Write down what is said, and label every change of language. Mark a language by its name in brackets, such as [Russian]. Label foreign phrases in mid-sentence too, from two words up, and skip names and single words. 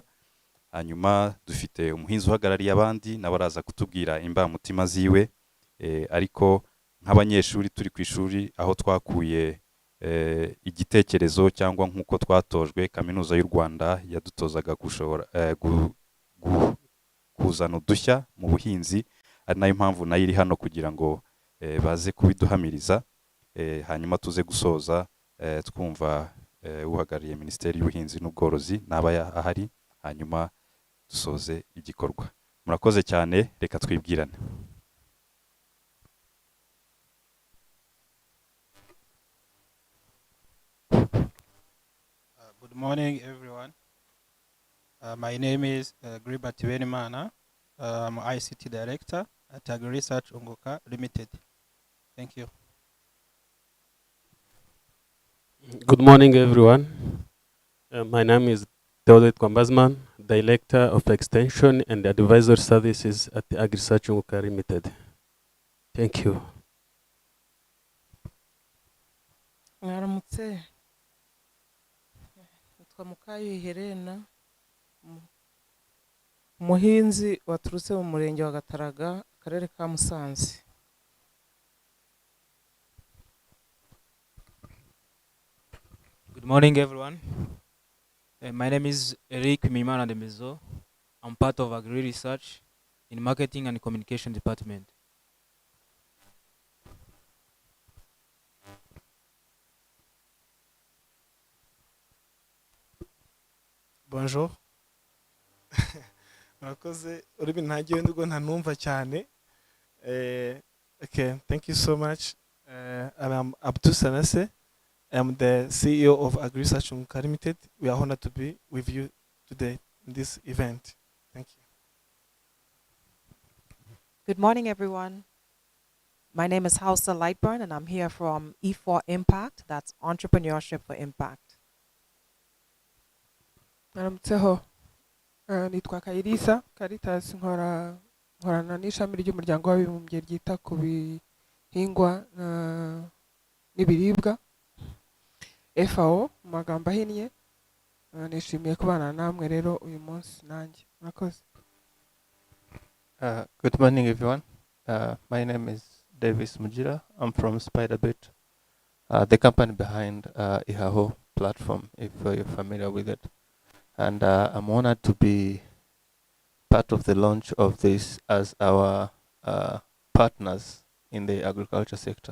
[Kinyarwanda] Hanyuma dufite umuhinzi uhagarariye abandi n'abaraza kutubwira imbamutima ziwe, ariko nk'abanyeshuri turi ku ishuri aho twakuye igitekerezo cyangwa nk'uko twatojwe, Kaminuza y'u Rwanda yadutozaga gushobora kuzana udushya mu buhinzi, ari nayo mpamvu nayo iri hano kugira ngo baze kubiduhamiriza. Hanyuma tuze gusoza twumva uhagarariye Minisiteri y'Ubuhinzi n'Ubworozi naba ahari, hanyuma dusoze igikorwa. Murakoze cyane, reka twibwirane. [English] Good morning, everyone. My name is Gribert Benimana. I'm ICT Director at Agri Research Unguka Limited. Thank you. Good morning, everyone. My name is Theodore Kwambazman, Director of Extension and Advisor Services at Agri Research Unguka Limited. Thank you. [Kinyarwanda] Mwaramutse. Nitwa Mukayo Helena, umuhinzi waturutse mu murenge wa Gataraga, akarere ka Musanze. [English] Good morning, everyone. My name is Eric Mimana Demezo. I'm part of Agri Research in Marketing and Communication Department. Bonjour. [Kinyarwanda] Murakoze, urimi ntagiye ndugo ntanumva cyane. [English] Okay, thank you so much. I'm Abdou Sanase. I'm the CEO of Agri Research Unguka Limited. We are honored to be with you today in this event. Thank you. Good morning, everyone. My name is Hausa Lightburn, and I'm here from E4 Impact. That's Entrepreneurship for Impact. [Kinyarwanda] Naramutseho. Nitwa Kayirisa Caritas, nkorana n'ishami ry'umuryango w'abibumbye ryita ku bihingwa n'ibiribwa FAO mu magambo ahinnye. Nishimiye kubana namwe rero uyu munsi nanjye. Murakoze. [English] Good morning, everyone. My name is Davis Mujira. I'm from Spiderbit, the company behind Ihaho platform, if you're familiar with it. And I'm honored to be part of the launch of this as our partners in the agriculture sector.